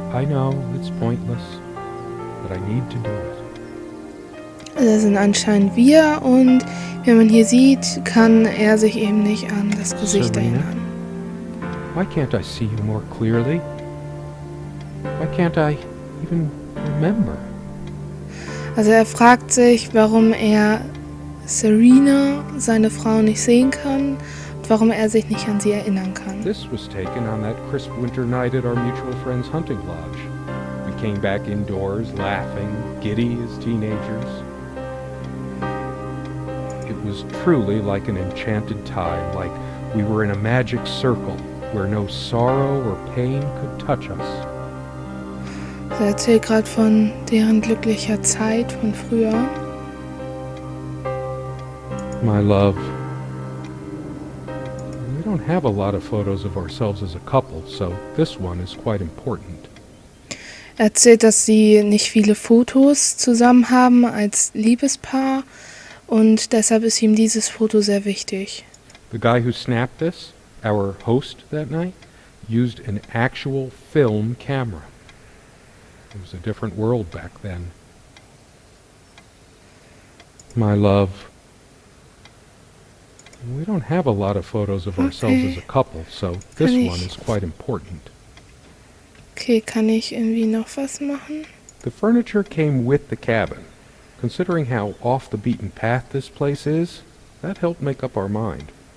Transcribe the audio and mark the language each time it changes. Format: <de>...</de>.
<en>I know it's pointless, but I need to do it.</en> <de>Das sind anscheinend wir und wie man hier sieht, kann er sich eben nicht an das Gesicht</de> <en>Serena?</en> <de>erinnern.</de> <en>Why can't I see you more clearly? Why can't I even remember?</en> <de>Also er fragt sich, warum er Serena, seine Frau, nicht sehen kann und warum er sich nicht an sie erinnern kann.</de> <en>This was taken on that crisp winter night at our mutual friend's hunting lodge. We came back indoors, laughing, giddy as teenagers. It was truly like an enchanted time, like we were in a magic circle where no sorrow or pain could touch us.</en> <de>Er erzählt gerade von deren glücklicher Zeit von früher.</de> <en>My love, we don't have a lot of photos of ourselves as a couple, so this one is quite important.</en> <de>Er erzählt, dass sie nicht viele Fotos zusammen haben als Liebespaar und deshalb ist ihm dieses Foto sehr wichtig.</de> <en>The guy who snapped this, our host that night, used an actual film camera. It was a different world back then. My love, we don't have a lot of photos of ourselves as a couple, so this one is quite important.</en> <de>Okay, kann ich irgendwie noch was machen?</de> <en>The furniture came with the cabin. Considering how off the beaten path this place is, that helped make up our mind.</en>